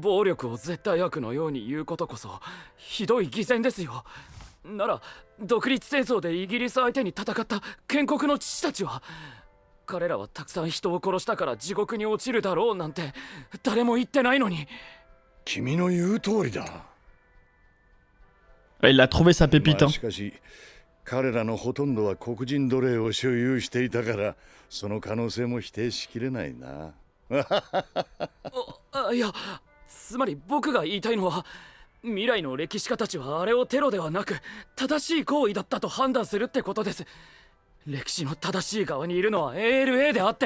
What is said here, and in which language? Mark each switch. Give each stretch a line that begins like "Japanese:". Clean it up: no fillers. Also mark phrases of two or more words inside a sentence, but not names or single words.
Japanese: 暴力を絶対悪のように言うことこそひどい偽善ですよなら独立戦争でイギリス相手に戦った建国の父たちは彼らはたくさん人を殺したから地獄に落ちるだろうなんて誰も言ってないのに君の言う通りだ。
French: Il a trouvé sa pépite.
Japanese: まあしかし彼らのほとんどは黒人奴隷を所有していたからその可能性も否定しきれないな。いやつまり僕が言いたいのは未来の歴史家たちはあれをテロではなく正しい行為だったと判断するってことです歴史の正しい側にいるのは ALA であって